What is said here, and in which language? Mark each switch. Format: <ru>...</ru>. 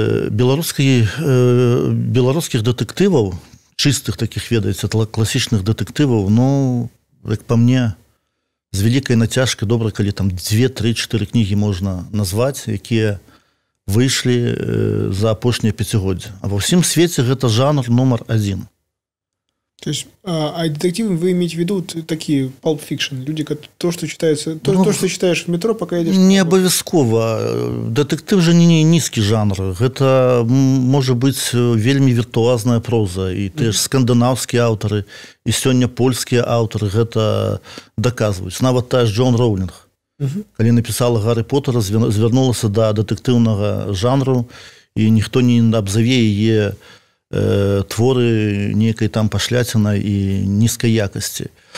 <be>Беларускіх дэтэктываў, чыстых таких, ведаеце, класічных дэтэктываў, як па мне, з вялікай нацяжкай добра, калі там 2, 3, 4 кнігі можна назваць, якія выйшлі за апошнія 5-годдзя. А ва ўсім свеце гэта жанр номер 1.</be> <ru>То есть, а детективы вы имеете в виду такие pulp fiction, люди, то, что читается, то, что читаешь в метро, пока едешь?</ru> <be>Не абавязкова.</be> <ru>Детектив же не низкий жанр. Это может быть вельмі виртуозная проза. И те ж скандинавские авторы, и сегодня польские авторы это доказывают.</ru> <be>Нават та ж</be> <ru>Джон Роулинг.</ru> <be>Калі напісала Гаррі Поттера, звярнулася да дэтэктыўнага жанру, і ніхто не абзаве яе творы нейкай там пашляцінай і нізкай якасці.</be>